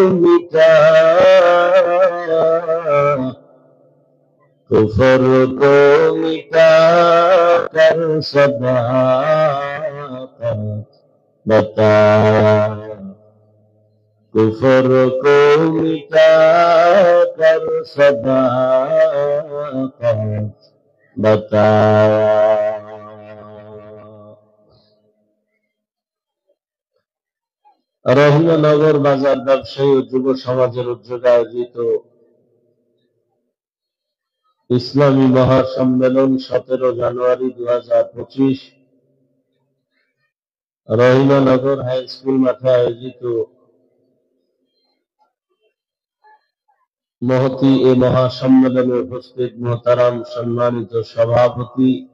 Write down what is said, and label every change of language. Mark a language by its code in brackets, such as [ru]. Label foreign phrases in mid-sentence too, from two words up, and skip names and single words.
[ur] مٹایا کفر کو مٹا کر صداقت بتایا کفر کو مٹا کر صداقت بتایا [bn] রহিমনগর বাজার ব্যবসায়ী ও যুব সমাজের উদ্যোগে আয়োজিত ইসলামী মহাসম্মেলন 17 জানুয়ারি 2025 রহিমনগর হাই স্কুল মাঠে আয়োজিত মহতী এ মহাসম্মেলনে উপস্থিত মোহতারাম সম্মানিত সভাপতি